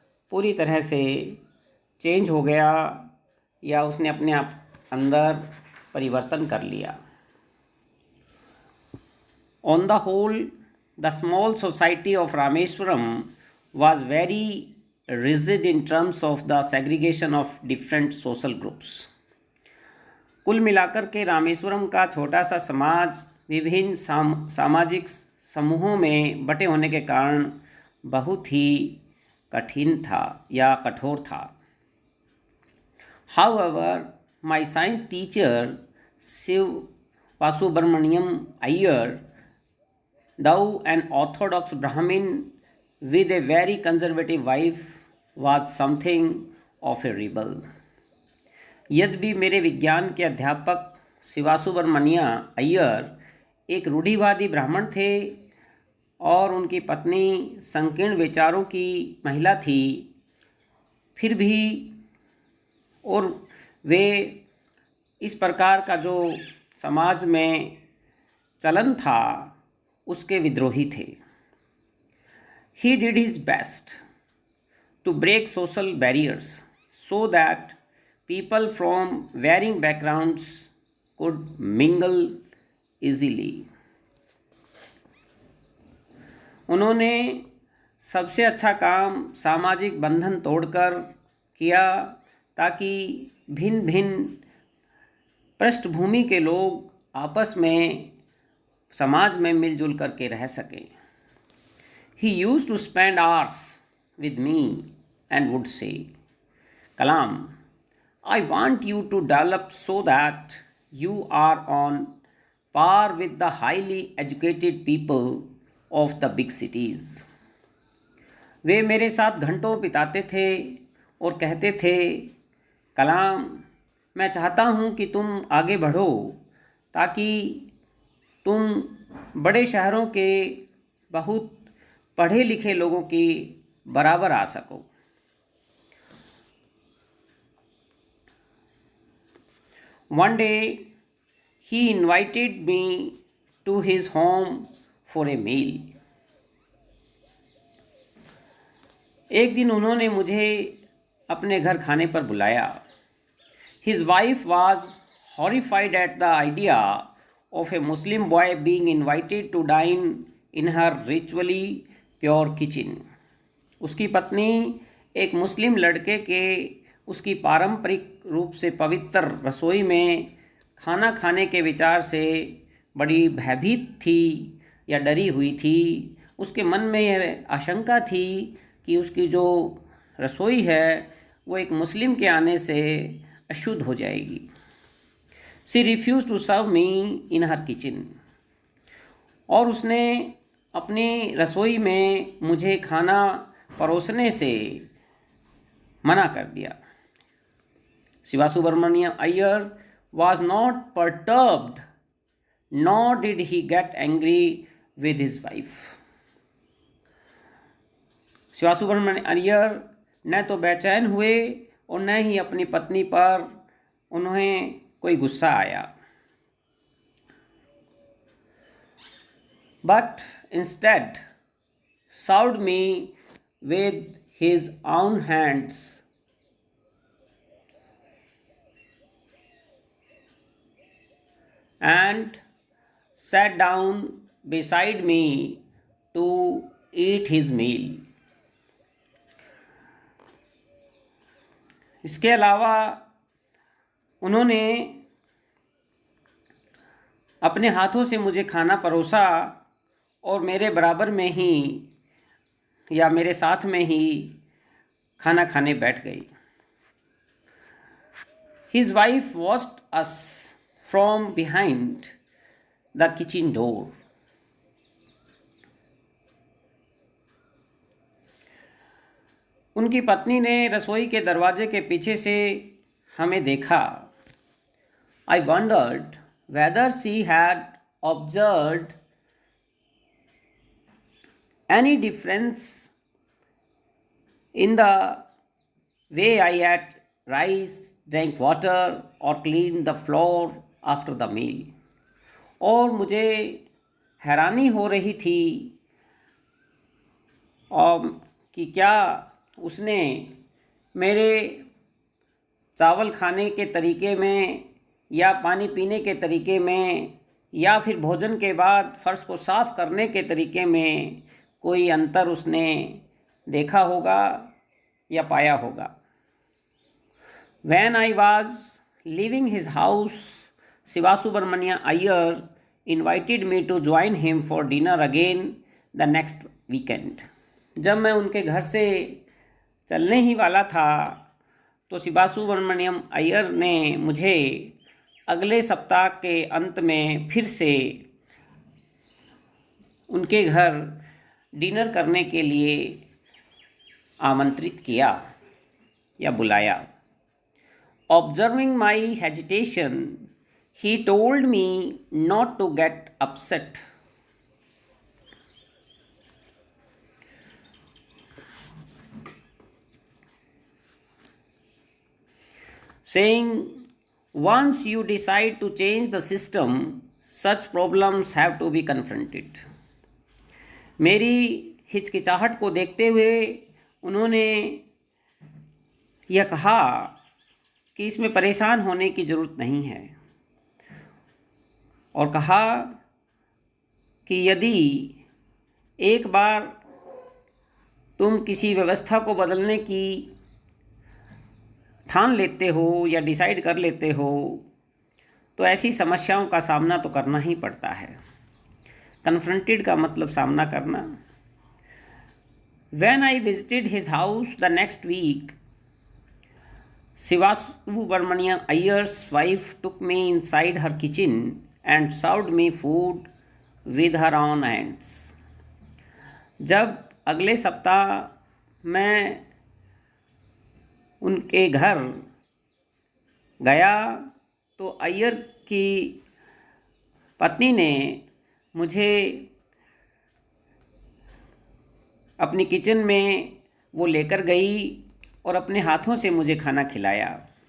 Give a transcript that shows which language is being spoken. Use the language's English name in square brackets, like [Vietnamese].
[Hindi] पूरी तरह से चेंज हो गया या उसने अपने आप अंदर परिवर्तन कर लिया। [English] On the whole, the small society of Rameswaram was very rigid in terms of the segregation of different social groups. [Hindi] कुल मिलाकर के रामेश्वरम का छोटा सा समाज विभिन्न सामाजिक समूहों में बटे होने के कारण बहुत ही कठिन था या कठोर था। [English] However, my science teacher Shiv Vasubramaniam Iyer, though an orthodox Brahmin with a very conservative wife, was something of a rebel. [Hindi] यद्यपि मेरे विज्ञान के अध्यापक शिवासुब्रमण्य अय्यर एक रूढ़िवादी ब्राह्मण थे और उनकी पत्नी संकीर्ण विचारों की महिला थी, फिर भी और वे इस प्रकार का जो समाज में चलन था उसके विद्रोही थे। [English] He did his best to break social barriers so that people from varying backgrounds could mingle easily. [Hindi] उन्होंने सबसे अच्छा काम सामाजिक बंधन तोड़कर किया ताकि भिन्न भिन्न पृष्ठभूमि के लोग आपस में समाज में मिलजुल करके रह सकें। [English] He used to spend hours with me and would say, Kalam, I want you to develop so that you are on par with the highly educated people of the big cities. [Hindi] वे मेरे साथ घंटों बिताते थे और कहते थे, कलाम, मैं चाहता हूँ कि तुम आगे बढ़ो ताकि तुम बड़े शहरों के बहुत पढ़े लिखे लोगों की बराबर आ सको। [English] One day he invited me to his home for a meal. [Hindi] एक दिन उन्होंने मुझे अपने घर खाने पर बुलाया। [English] His wife was horrified at the idea of a Muslim boy being invited to dine in her ritually pure kitchen. [Hindi] उसकी पत्नी एक मुस्लिम लड़के के उसकी पारंपरिक रूप से पवित्र रसोई में खाना खाने के विचार से बड़ी भयभीत थी या डरी हुई थी। उसके मन में यह आशंका थी कि उसकी जो रसोई है वो एक मुस्लिम के आने से अशुद्ध हो जाएगी। [English] She refused to serve me in her kitchen. [Hindi] और उसने अपनी रसोई में मुझे खाना परोसने से मना कर दिया। [English] Shivasubramaniam Iyer was not perturbed, nor did he get angry with his wife. [Hindi] शिवासुब्रमण्यम Iyer न तो बेचैन हुए और न ही अपनी पत्नी पर उन्हें कोई गुस्सा आया। [English] But instead served me with his own hands and sat down beside me to eat his meal. [Hindi] इसके अलावा उन्होंने अपने हाथों से मुझे खाना परोसा और मेरे बराबर में ही या मेरे साथ में ही खाना खाने बैठ गई। [English] His wife watched us from behind the kitchen door. [Hindi] उनकी पत्नी ने रसोई के दरवाजे के पीछे से हमें देखा। [English] I wondered whether she had observed any difference in the way I ate rice, drank water or cleaned the floor after the meal. [Hindi] और मुझे हैरानी हो रही थी और कि क्या उसने मेरे चावल खाने के तरीके में या पानी पीने के तरीके में या फिर भोजन के बाद फर्श को साफ करने के तरीके में कोई अंतर उसने देखा होगा या पाया होगा। [English] When I was leaving his house, Sivasubramania Iyer invited me to join him for dinner again the next weekend. [Hindi] जब मैं उनके घर से चलने ही वाला था तो शिवासुब्रमण्यम अय्यर ने मुझे अगले सप्ताह के अंत में फिर से उनके घर डिनर करने के लिए आमंत्रित किया या बुलाया। [English] Observing my hesitation, he told me not to get upset. Saying, once you decide to change the system, such problems have to be confronted. [Hindi] मेरी हिचकिचाहट को देखते हुए उन्होंने यह कहा कि इसमें परेशान होने की ज़रूरत नहीं है, और कहा कि यदि एक बार तुम किसी व्यवस्था को बदलने की ठान लेते हो या डिसाइड कर लेते हो तो ऐसी समस्याओं का सामना तो करना ही पड़ता है। कन्फ्रंटेड का मतलब सामना करना। [English] When I visited his house the next week, Sivasubramania Iyer's wife took me inside her kitchen and served me food with her own hands. [Hindi] जब अगले सप्ताह मैं उनके घर गया तो अय्यर की पत्नी ने मुझे अपनी किचन में वो लेकर गई और अपने हाथों से मुझे खाना खिलाया।